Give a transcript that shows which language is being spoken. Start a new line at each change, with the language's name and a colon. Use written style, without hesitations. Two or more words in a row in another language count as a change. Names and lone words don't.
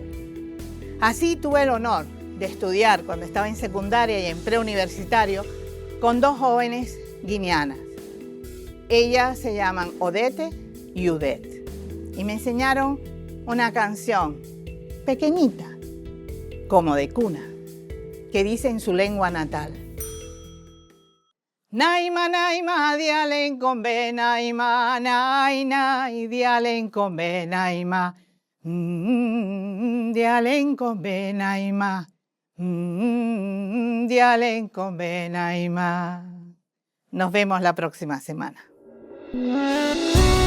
Spanish: Así tuve el honor de estudiar cuando estaba en secundaria y en preuniversitario con dos jóvenes guineanas. Ellas se llaman Odette y Udette y me enseñaron una canción pequeñita, como de cuna, que dice en su lengua natal: Naima, naima, dialen combe, naima, nai, nai, dialen combe, naima, dialen combe, naima, dialen combe, naima. Nos vemos la próxima semana.